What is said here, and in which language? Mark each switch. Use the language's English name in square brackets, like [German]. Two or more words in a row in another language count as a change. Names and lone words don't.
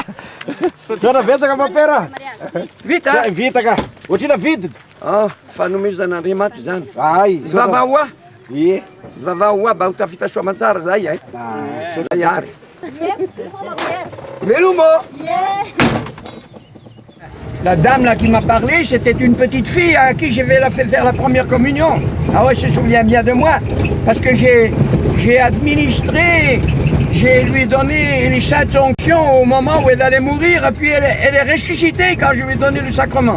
[Malagasy] Zona vetaka mapera. Vita? Vitaka. Otrina vidiny. Fanomezan'Andriamanitra zany. Ai, Vavaoa. Ie. Vavaoa mba ho tafita soa aman-tsara zay ay. Zay ary. Velomo. [French] La dame là qui m'a parlé, c'était une petite fille à qui j'ai fait faire la première communion. Ah ouais, je me souviens bien de moi, parce que j'ai administré, j'ai lui donné les saintes onctions au moment où elle allait mourir, et puis elle est ressuscitée quand je lui ai donné le sacrement.